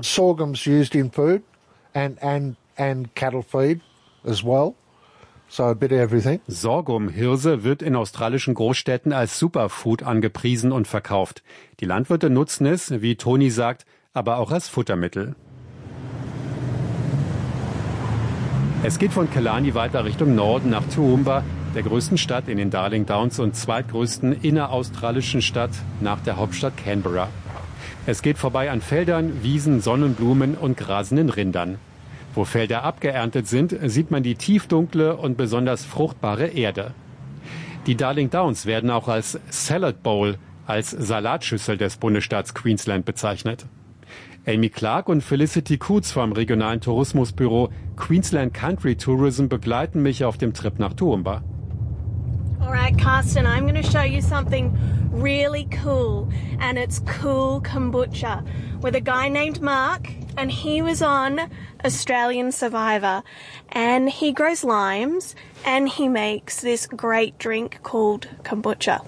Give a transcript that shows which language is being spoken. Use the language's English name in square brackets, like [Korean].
[English] Sorghum's used in food and cattle feed as well. So a bit of everything. [German] Sorghumhirse wird in australischen Großstädten als Superfood angepriesen und verkauft. Die Landwirte nutzen es, wie Tony sagt, aber auch als Futtermittel. Es geht von Killarney weiter Richtung Norden nach Toowoomba, der größten Stadt in den Darling Downs und zweitgrößten inneraustralischen Stadt nach der Hauptstadt Canberra. Es geht vorbei an Feldern, Wiesen, Sonnenblumen und grasenden Rindern. Wo Felder abgeerntet sind, sieht man die tiefdunkle und besonders fruchtbare Erde. Die Darling Downs werden auch als Salad Bowl, als Salatschüssel des Bundesstaats Queensland bezeichnet. Amy Clark und Felicity Coots vom regionalen Tourismusbüro Queensland Country Tourism begleiten mich auf dem Trip nach Toowoomba. [English] Alright, Carsten, I'm going to show you something really cool, and it's cool kombucha with a guy named Mark, and he was on Australian Survivor, and he grows limes, and he makes this great drink called kombucha.